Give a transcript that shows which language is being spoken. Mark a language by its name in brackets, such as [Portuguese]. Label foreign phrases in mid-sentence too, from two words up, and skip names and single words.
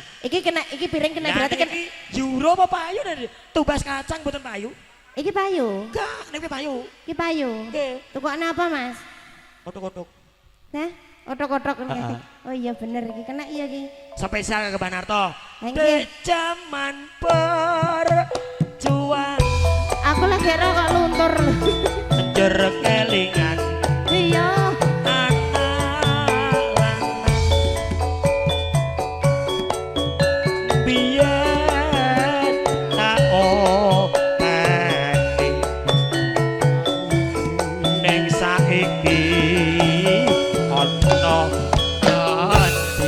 [Javanese] Iki kena iki piring kena Lah berarti nek kan iki euro apa payu nek tumbas kacang mboten payu? iki payu. Enggak, nek kuwi payu. Iki payu. Nggih. Tukokne apa, Mas? Kotok-kotok. Hah? Otok-otok Heeh. ngene. Oh iya bener iki kena iya iki. Spesial ke Banarto. Thank Di you. zaman perjuangan Aku lagi ro kok luntur. Njur kelingan Iya. anak lanang biyen tak openi ning saiki ana ganti.